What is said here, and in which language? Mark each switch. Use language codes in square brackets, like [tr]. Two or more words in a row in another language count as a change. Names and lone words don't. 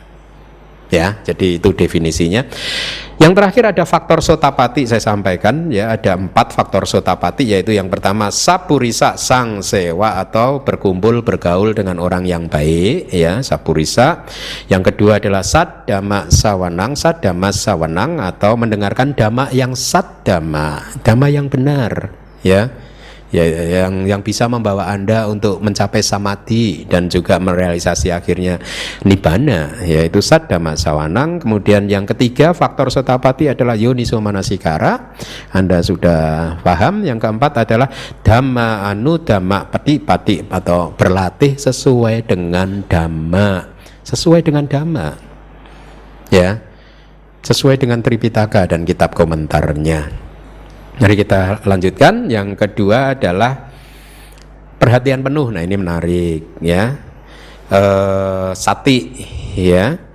[id] Ya, jadi itu definisinya. Yang terakhir ada faktor sotapati, saya sampaikan ya, ada 4 faktor sotapati, yaitu yang pertama [pi] sapurisa sang sewa [id] atau berkumpul bergaul dengan orang yang baik ya, sapurisa. Yang kedua adalah [pi] sat dhamma sawanang, sat dhamma sawanang [id] atau mendengarkan dhamma yang [pi] sat dhamma, [id] dhamma yang benar ya. ya, yang bisa membawa Anda untuk mencapai samadhi dan juga merealisasi akhirnya nibbana, yaitu [pi] Sat Dhamma Sawanang. [id] Kemudian yang ketiga faktor sotapati adalah [pi] yoniso manasikara, [id] Anda sudah paham. Yang keempat adalah [pi] dhamma anu dhamma pati [id] atau berlatih sesuai dengan dhamma, sesuai dengan dhamma, ya, sesuai dengan Tripitaka dan kitab komentarnya. Mari kita lanjutkan. Yang kedua adalah perhatian penuh. Nah, ini menarik, ya. Sati, ya.